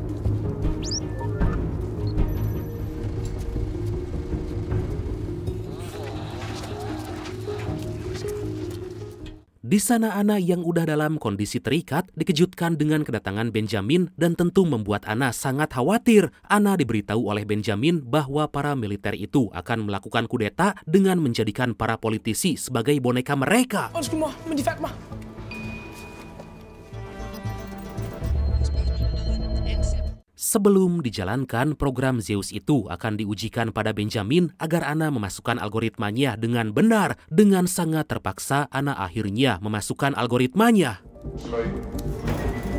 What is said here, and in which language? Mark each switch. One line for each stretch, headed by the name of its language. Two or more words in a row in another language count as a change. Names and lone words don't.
Indonesian: Di sana Anna yang udah dalam kondisi terikat dikejutkan dengan kedatangan Benjamin dan tentu membuat Anna sangat khawatir. Anna diberitahu oleh Benjamin bahwa para militer itu akan melakukan kudeta dengan menjadikan para politisi sebagai boneka mereka.
Danish: Undskyld mor, men de fandt mig.
Indonesian: Sebelum dijalankan, program Zeus itu akan diujikan pada Benjamin agar Anna memasukkan algoritmanya dengan benar. Dengan sangat terpaksa, Anna akhirnya memasukkan algoritmanya.